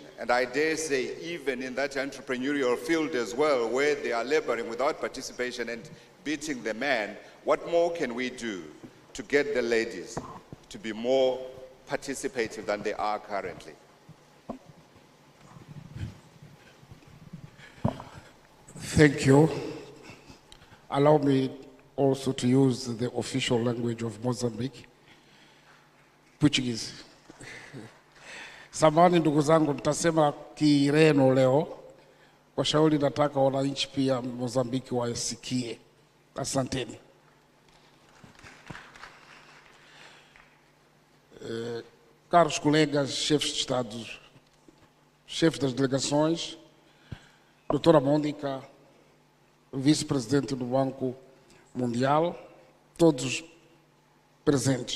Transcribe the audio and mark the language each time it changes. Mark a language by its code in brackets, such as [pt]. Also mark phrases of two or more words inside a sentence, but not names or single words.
[en] And I dare say even in that entrepreneurial field as well, where they are laboring without participation and beating the man, what more can we do to get the ladies to be more participative than they are currently? Thank you. Allow me also to use the official language of Mozambique, Portuguese. [sw] Samahani ndugu zangu, nitasema Kireno leo. Kwa shauri nataka wananchi pia Mozambiki wasikie. Asanteni. [pt] Caros colegas, chefes de Estado, chefes das delegações, doutora Mônica, vice-presidente do Banco Mundial, todos os presentes.